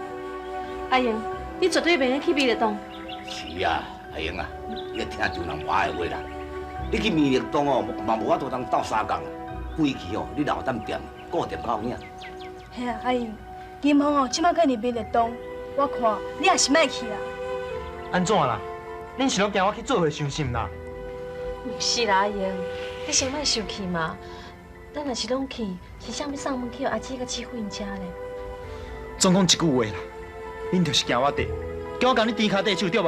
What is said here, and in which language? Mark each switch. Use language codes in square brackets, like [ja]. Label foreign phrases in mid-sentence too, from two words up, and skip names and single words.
[nan] 阿英，你绝对袂用去美丽洞。是啊，阿英啊，你要听丈人话的话啦。你去美丽洞哦，嘛无法度通斗相共啊。归期哦，你留踮店，顾店到影。嘿啊，阿英，银行哦，即摆搁入美丽洞，我看你也是莫去啦。安怎啦？恁是拢惊我去做伙伤心啦？唔是啦，阿英，你先莫生气嘛。咱若是拢去，是啥物送门去互阿姊甲姊夫因遮咧？总讲一句话啦，恁就是惊我地，叫我甲你低骹低手对无？